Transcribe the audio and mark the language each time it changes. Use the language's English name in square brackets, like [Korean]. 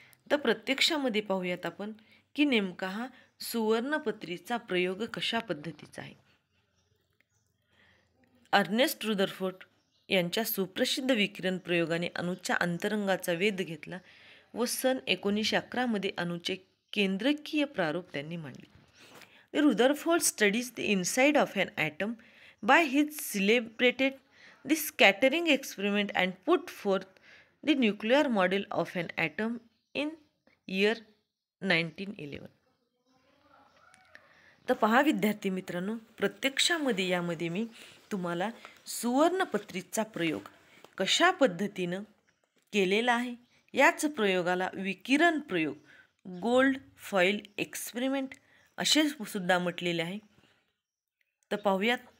[Marathi] तर प्रत्यक्षामध्ये पाहूयात आपण की नेमका हा सुवर्णपत्रीचा प्रयोग कशा पद्धतीचा आहे. अर्नेस्ट रुदरफोर्ड यांच्या सुप्रसिद्ध विकिरण प्रयोगाने अणूच्या अंतरंगाचा वेध घेतला व सन 1911 मध्ये अणूचे केंद्रकीय प्रारूप त्यांनी मांडले. [English] Rutherford studies the inside of an atom by his celebrated the scattering experiment and put forth the nuclear model of an atom in year 1911. [Marathi] तर पहा विद्यार्थी मित्रांनो, प्रत्यक्षामध्ये यामध्ये मी तुम्हाला सुवर्णपत्रीचा प्रयोग कशा पद्धतीनं केलेला आहे, याच प्रयोगाला विकिरण प्रयोग, गोल्ड फॉईल एक्सपेरिमेंट असे सुद्धा म्हटलेले आहे. तर पाहूयात.